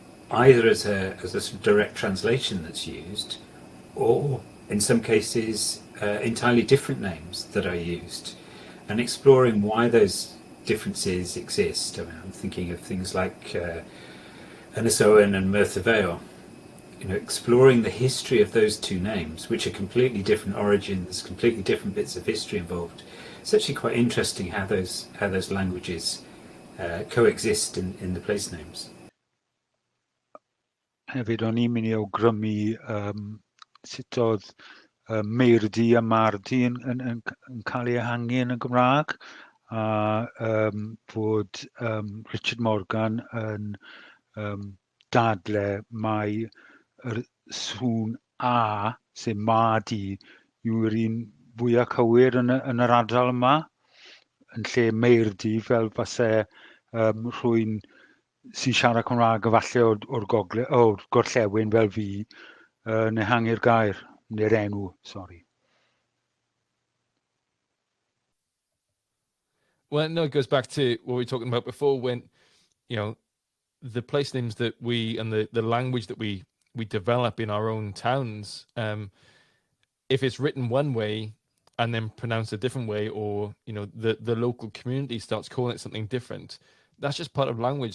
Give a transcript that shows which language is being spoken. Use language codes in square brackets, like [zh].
[en] either as a sort of direct translation that's used, or in some cases entirely different names that are used, and exploring why those differences exist. I mean, I'm thinking of things like Athrawon and Maent, exploring the history of those two names, which are completely different origins, completely different bits of history involved. It's actually quite interesting how those languages coexist in the place names. [cy] Hefyd, o'n i'n mynd i awgrymu sut oedd Meirdi a Mardi yn cael ei ehangu yn y Gymraeg, a bod Richard Morgan yn dadle mai yr sŵn a, sef Madi, yw'r un fwyaf cywir yn yr ardal yma, yn lle Meirdi fel fasau rhywun sy'n siarad Cymraeg efallai o'r gorllewin fel fi yn ehangu'r gair, neu'r enw, sori. [en] Well, no, it goes back to what we were talking about before when, the place names that we, and the language that we develop in our own towns, if it's written one way and then pronounced a different way, or, the local community starts calling it something different, that's just part of language.